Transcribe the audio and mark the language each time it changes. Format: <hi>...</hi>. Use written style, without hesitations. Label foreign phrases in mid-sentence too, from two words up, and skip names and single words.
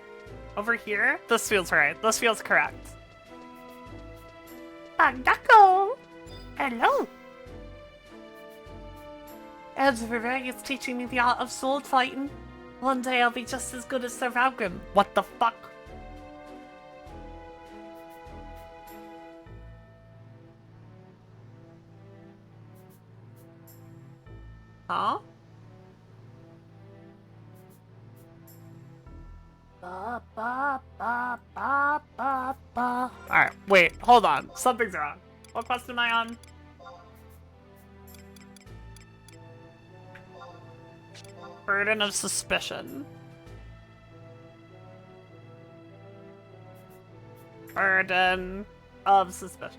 <en>Over here? This feels right. This feels correct. Pogdaco! Hello! Elder is teaching me the art of sword fighting. One day I'll be just as good as Sir Valgrim. What the fuck? Huh? Ba, ba, ba, ba, ba, ba. Alright, wait, hold on. Something's wrong. What quest am I on? Burden of Suspicion. Burden of Suspicion.</en>